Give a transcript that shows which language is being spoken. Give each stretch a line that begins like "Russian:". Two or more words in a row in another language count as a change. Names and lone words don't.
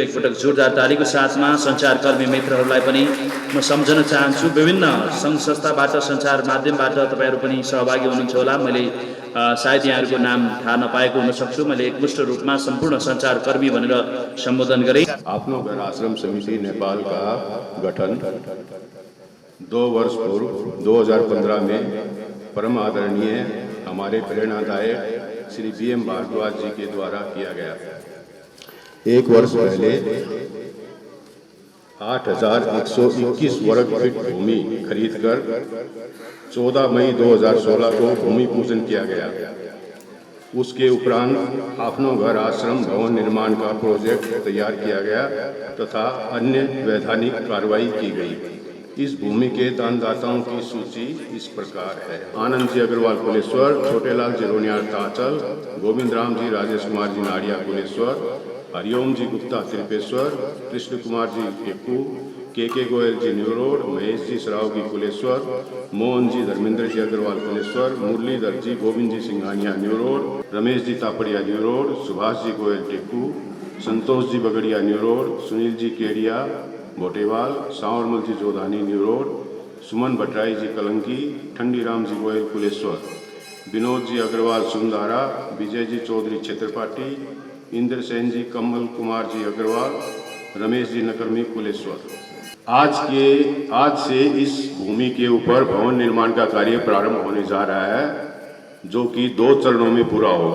Nepali: एकपटक जोरदार तालीको साथमा सञ्चारकर्मी मित्रहरूलाई पनि म सम्झन चाहन्छु। विभिन्न सङ्घ संस्थाबाट, सञ्चार माध्यमबाट तपाईँहरू पनि सहभागी हुनुहुन्छ होला। मैले सायद यहाँहरूको नाम थाहा नपाएको हुन सक्छु। मैले एकमुष्ट रूपमा सम्पूर्ण सञ्चारकर्मी भनेर सम्बोधन गरेँ।
Hindi: आफ्नो घर आश्रम समिति नेपाल का गठन 2 वर्ष पूर्व 2015 में परम आदरणीय हमारे प्रेरणादायक श्री BM भारद्वाज जी के द्वारा किया गया। 1 वर्ष पहले 8,121 वर्ग फीट भूमि खरीदकर 14 मई 2016 को भूमि पूजन किया गया। उसके उपरांत अपनो घर आश्रम भवन निर्माण का प्रोजेक्ट तैयार किया गया तथा अन्य वैधानिक कार्रवाई की गई। इस भूमि के दानदाताओं की सूची इस प्रकार है: आनंद जी अग्रवाल कुलेश्वर, छोटेलाल जिरोनिया तांचल, गोविंद राम जी राजेश कुमार जी नाड़िया कुलेश्वर, हरिओम जी गुप्ता त्रिपेश्वर, कृष्ण कुमार जी टेक्कू, KK गोयल जी न्यू रोड, महेश जी सरावगी कुलेश्वर, मोहन जी धर्मेंद्र जी अग्रवाल कुलेश्वर, मुरलीधर जी गोविंद जी सिंघानिया न्यू रोड, रमेश जी तापड़िया न्यू रोड, सुभाष जी गोयल टेक्कू, संतोष जी बगड़िया न्यू रोड, सुनील जी केडिया भोटेवाल, सांवरमल जी जोधानी न्यू रोड, सुमन भट्टराई जी कलंकी, ठंडीराम जी गोयल कुलेश्वर, विनोद जी अग्रवाल सुंदारा, विजय जी चौधरी क्षेत्रपाटी, इंद्र सेन जी कमल कुमार जी अग्रवाल, रमेश जी नकर्मी कुलेश्वर। आज से इस भूमि के ऊपर भवन निर्माण का कार्य प्रारंभ होने जा रहा है, जो कि 2 चरणों में पूरा होगा।